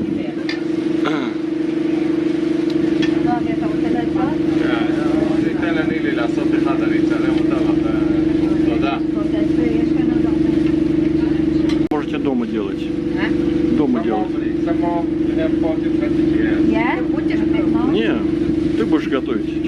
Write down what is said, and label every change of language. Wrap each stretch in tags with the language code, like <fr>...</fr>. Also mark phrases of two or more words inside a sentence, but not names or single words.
<he>ניתן לנילי לעשות אחד, אני אצלם אותה לך. תודה.</he> <ru>Можете дома делать. Дома делать. Не, ты будешь готовить.</ru>